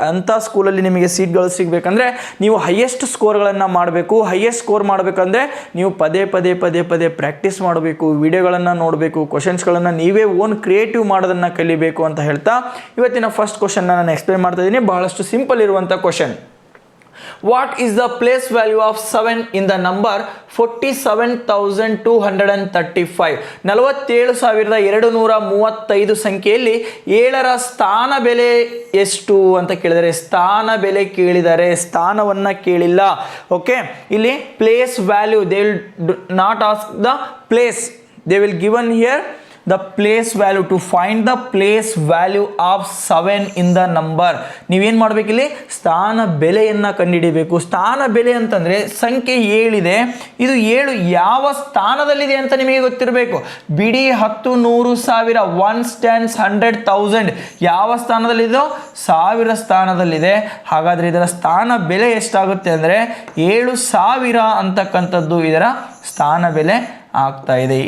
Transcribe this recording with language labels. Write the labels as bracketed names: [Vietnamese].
[Kannada] ಅಂಥ ಸ್ಕೂಲಲ್ಲಿ ನಿಮಗೆ ಸೀಟ್ಗಳು ಸಿಗಬೇಕಂದ್ರೆ ನೀವು ಹೈಯೆಸ್ಟ್ ಸ್ಕೋರ್ಗಳನ್ನು ಮಾಡಬೇಕು. ಹೈಯೆಸ್ಟ್ ಸ್ಕೋರ್ ಮಾಡಬೇಕಂದ್ರೆ ನೀವು ಪದೇ ಪದೇ ಪ್ರಾಕ್ಟೀಸ್ ಮಾಡಬೇಕು, ವಿಡಿಯೋಗಳನ್ನು ನೋಡಬೇಕು, ಕ್ವಶನ್ಸ್ಗಳನ್ನು ನೀವೇ ಓನ್ ಕ್ರಿಯೇಟಿವ್ ಮಾಡೋದನ್ನು ಕಲಿಬೇಕು ಅಂತ ಹೇಳ್ತಾ ಇವತ್ತಿನ ಫಸ್ಟ್ ಕ್ವಶನ್ನ ನಾನು ಎಕ್ಸ್ಪ್ಲೇನ್ ಮಾಡ್ತಾ ಇದ್ದೀನಿ. ಬಹಳಷ್ಟು ಸಿಂಪಲ್ ಇರುವಂಥ question. [English] What is the place value of 7 in the number 47,235? [Kannada] 47,235 ಸಂಖ್ಯೆಯಲ್ಲಿ 7ರ ಸ್ಥಾನ ಬೆಲೆ ಎಷ್ಟು ಅಂತ ಕೇಳಿದರೆ, ಸ್ಥಾನ ಬೆಲೆ ಕೇಳಿದರೆ, ಸ್ಥಾನವನ್ನು ಕೇಳಿಲ್ಲ. [English] Okay, ಇಲ್ಲಿ place value, they will not ask the place, they will given here the place value. To find the place value of 7 in the number, [Kannada] ನೀವೇನು ಮಾಡಬೇಕಿಲ್ಲಿ, ಸ್ಥಾನ ಬೆಲೆಯನ್ನು ಕಂಡುಹಿಡಿಯಬೇಕು. ಸ್ಥಾನ ಬೆಲೆ ಅಂತಂದರೆ ಸಂಖ್ಯೆ 7 ಇದೆ, ಇದು 7 ಯಾವ ಸ್ಥಾನದಲ್ಲಿದೆ ಅಂತ ನಿಮಗೆ ಗೊತ್ತಿರಬೇಕು. ಬಿಡಿ 10, 100, 1000, 1 10, 100, 1000 ಯಾವ ಸ್ಥಾನದಲ್ಲಿದೆಯೋ 1000 ಸ್ಥಾನದಲ್ಲಿದೆ. ಹಾಗಾದರೆ ಇದರ ಸ್ಥಾನ ಬೆಲೆ ಎಷ್ಟಾಗುತ್ತೆ ಅಂದರೆ 7000 ಅಂತಕ್ಕಂಥದ್ದು ಇದರ ಸ್ಥಾನ ಬೆಲೆ ಆಗ್ತಾ ಇದೆ.